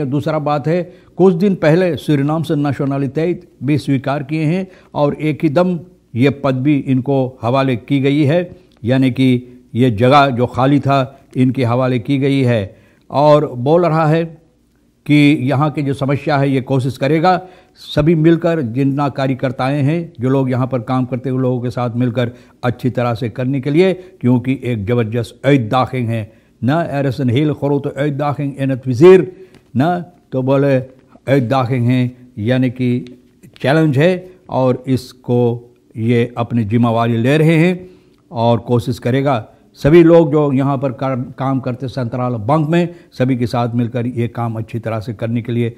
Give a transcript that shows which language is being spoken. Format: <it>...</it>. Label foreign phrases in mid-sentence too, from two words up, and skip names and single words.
<hns>दूसरा बात है कुछ दिन पहले सूरीनाम से नेशनलिटी भी स्वीकार किए हैं और एक ही दम ये पद भी इनको हवाले की गई है, यानी कि ये जगह जो खाली था इनके हवाले की गई है। और बोल रहा है कि यहाँ की जो समस्या है ये कोशिश करेगा सभी मिलकर, जितना कार्यकर्ताएँ हैं जो लोग यहाँ पर काम करते हुए लोगों के साथ मिलकर अच्छी तरह से करने के लिए, क्योंकि एक ज़बरदस्त uitdaging है ना।</hns> <nl>er is een hele grote uitdaging in het vizier</nl> <hns>ना, तो बोले uitdaging है यानी कि चैलेंज है और इसको ये अपनी जिम्मेवारी ले रहे हैं और कोशिश करेगा सभी लोग जो यहाँ पर काम करते सेंट्रल बैंक में सभी के साथ मिलकर ये काम अच्छी तरह से करने के लिए।</hns>